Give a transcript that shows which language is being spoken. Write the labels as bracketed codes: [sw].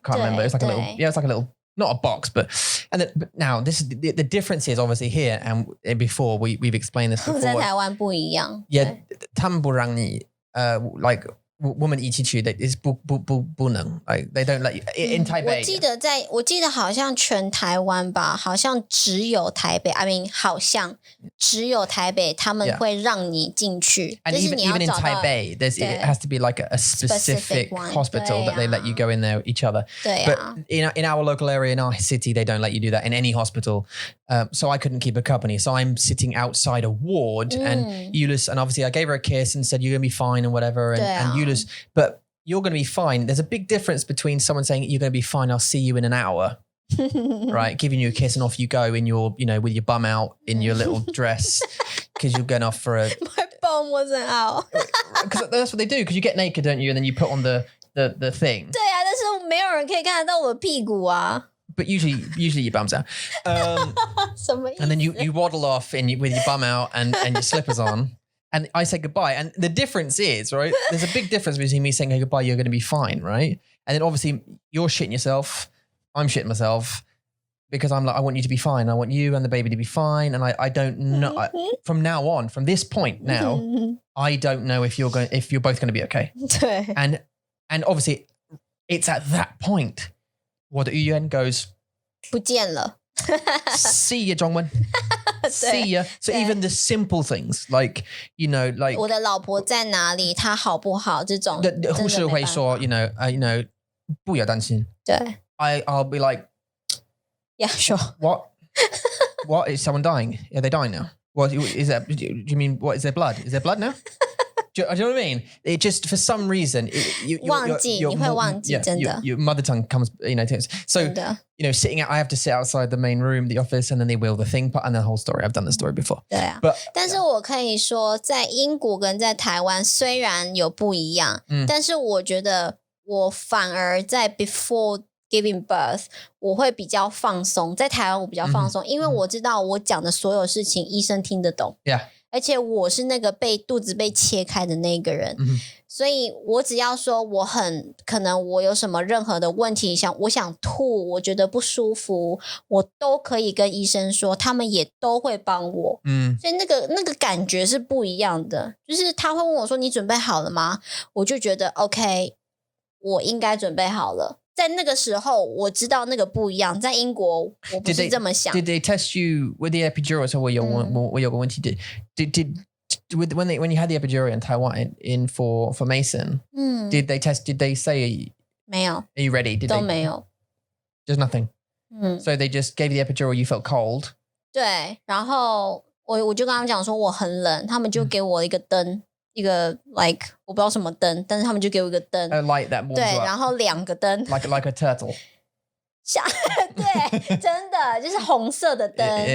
[en] Can't remember. It was like a little, it's like a little. Not a box, but now this is the difference is obviously here and before we've explained this before. [zh] 在台湾不一样。 [en] Yeah, [zh] 他们不让你 [en] like woman [zh] 一起去 [en] that is [zh] 不能 [en] like they don't let you in Taipei. [zh] 我记得好像全台湾吧，好像只有台北 [en] I mean [zh] 好像只有台北他们会让你进去。 [en] And even in Taipei, it has to be like a specific hospital that they let you go in there each other. But in our local area, in our city, they don't let you do that in any hospital. So I couldn't keep her company. So I'm sitting outside a ward, and Euless, and obviously I gave her a kiss and said, you're going to be fine and whatever. And Euless, but you're going to be fine. There's a big difference between someone saying, you're going to be fine, I'll see you in an hour. Right, giving you a kiss and off you go in your, with your bum out in your little dress because you're going off for a... My bum wasn't out. Because that's what they do, because you get naked, don't you? And then you put on the thing. [zh] 对啊，但是没有人可以看得到我的屁股啊。 [en] but usually your bum's out. [zh] 什么意思？ [en] And then you waddle off with your bum out and your slippers on. And I say goodbye. And the difference is, right, there's a big difference between me saying, hey, goodbye, you're going to be fine, right? And then obviously you're shitting yourself. I'm shitting myself because I'm like, I want you to be fine. I want you and the baby to be fine. And I don't know, from now on, from this point now, I don't know if you're both going to be okay. [zh] 对 [en] And obviously it's at that point where the Yuan goes, [zh] 不见了 [en] see ya, Zhongwen. See ya. So even the simple things like, you know, like [zh] 我的老婆在哪里？她好不好？这种 the 护士会说, [en] you know, [zh] 不要担心. 对 [en] I'll be like, Yeah, sure. what? What? Is someone dying? Are they dying now? What is that? Do you mean, what is there blood? Is there blood now? Do you know what I mean? It just, for some reason, [zh] 忘记，你会忘记，真的。 [en] Your mother tongue comes, you know, so, [zh] 真的。 [en] you know, I have to sit outside the main room, the office, and then they wheel the thing, and the whole story. I've done the story before. [zh] 对啊， [en] But [zh] 但是我可以说，在英国跟在台湾虽然有不一样，但是我觉得我反而在 [en] before giving birth [zh] 我会比较放松，在台湾我比较放松，因为我知道我讲的所有事情医生听得懂。 [en] yeah. [zh] 而且我是那个肚子被切开的那个人，所以我只要说我可能我有什么任何的问题，我想吐，我觉得不舒服，我都可以跟医生说，他们也都会帮我。所以那个感觉是不一样的，就是他会问我说你准备好了吗？我就觉得 OK， 我应该准备好了。在那个时候我知道那个不一样，在英国我不是这么想。 [en] Did they test you with the epidural? So [zh] 我有个问题 [en] when you had the epidural in Taiwan for Mason, did they say [zh] 没有 [en] are you ready? [zh] 都没有 [en] Just nothing. So they just gave you the epidural, you felt cold. [zh] 对，然后我就跟他们讲说我很冷，他们就给我一个灯，一个 like 我不知道什么灯，但是他们就给我一个灯， [en] A light that warms [zh] 对， [en] you up. [zh] 然后2个灯， [en] Like a turtle. [zh] 对，真的就是红色的灯。